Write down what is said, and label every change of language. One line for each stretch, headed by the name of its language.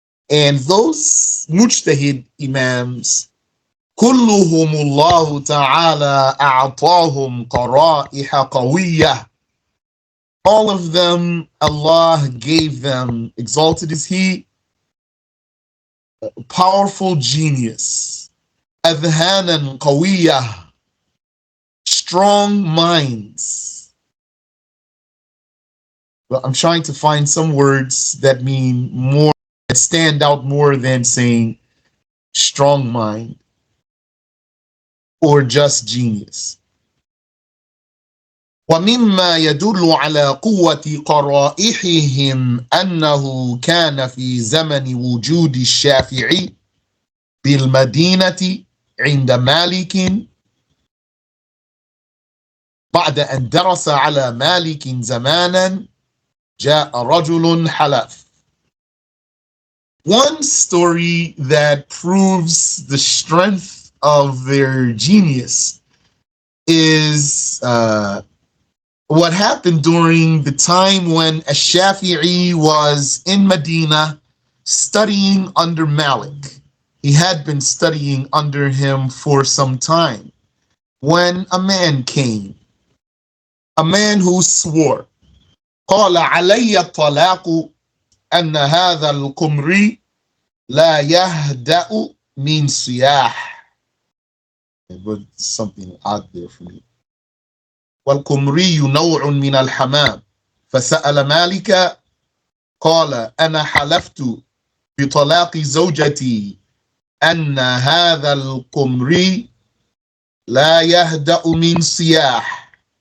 English: And those mujtahid imams,
Arabic: كُلُّهُمُ اللَّهُ تَعَالَى أَعْطَاهُمْ قَرَائِحَ قَوِيَّةً.
English: All of them, Allah gave them, exalted is He, powerful genius.
Arabic: أَذْهَانًا قَوِيَّةً.
English: Strong minds. Well, I'm trying to find some words that mean more, that stand out more than saying strong mind or just genius.
Arabic: ومما يدل على قوة قرائحهم أنه كان في زمن وجود الشافعي بالمدينة عند مالك بعد أن درس على مالك زمانا جاء رجل حلف.
English: One story that proves the strength of their genius is what happened during the time when Ash-Shafi'i was in Medina studying under Malik. He had been studying under him for some time when a man came, a man who swore,
Arabic: قال علي الطلاق أن هذا القمري لا يهدأ من صياح.
English: but something odd there for me.
Arabic: والقمري نوع من الحمام فسأل مالك قال أنا حلفت بطلاق زوجتي أن هذا القمري لا يهدأ من صياح.